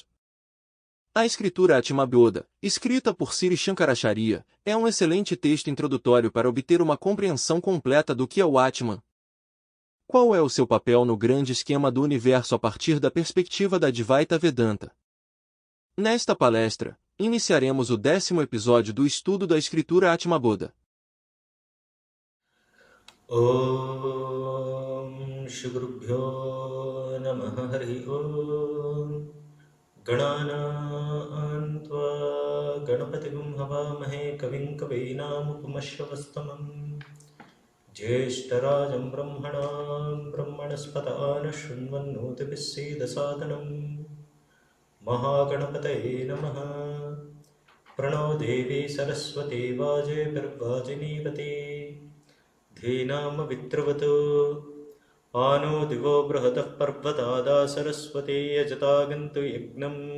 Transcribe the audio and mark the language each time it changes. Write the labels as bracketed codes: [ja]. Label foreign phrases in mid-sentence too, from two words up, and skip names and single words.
[pt] A escritura Atmabodha, escrita por Sri Shankaracharya, é um excelente texto introdutório para obter uma compreensão completa do que é o Atman. Qual é o seu papel no grande esquema do universo a partir da perspectiva da Advaita Vedanta? Nesta palestra, iniciaremos o 10º episódio do estudo da escritura Atmabodha. [sa] ॐ श्री गुरुभ्यो नमः हरि ॐ गणानां त्वा गणपतिं हवामहे कविं कवीनाम् उपमश्रवस्तमम् ज्येष्ठराजं ब्रह्मणां ब्रह्मणस्पतन शुन्वन्नोति साधनम् महागणपतये नमः प्रणो देवी सरस्वती वाजे विर्वाजिनीवती धीनाम वित्रवतो आनो दिवो बृहतः पर्वतादा सरस्वती यजतागन्तु यज्ञं